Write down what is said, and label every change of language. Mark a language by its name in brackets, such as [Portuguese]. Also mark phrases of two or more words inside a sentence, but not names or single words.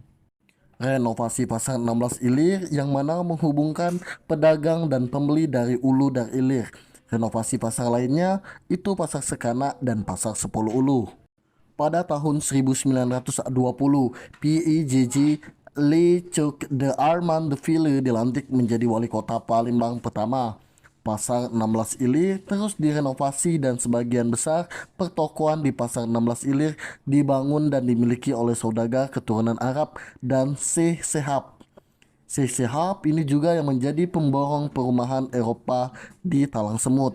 [Indonesian] Renovasi Pasar 16 Ilir yang mana menghubungkan pedagang dan pembeli dari Ulu dan Ilir. Renovasi pasar lainnya itu Pasar Sekanak dan Pasar 10 Ulu. Pada tahun 1920, PIJJ Le Cuk de Armand de Ville dilantik menjadi wali kota Palembang pertama. Pasar 16 Ilir terus direnovasi dan sebagian besar pertokoan di Pasar 16 Ilir dibangun dan dimiliki oleh saudagar keturunan Arab dan Syekh Sehab. Syekh Sehab ini juga yang menjadi pemborong perumahan Eropa di Talang Semut.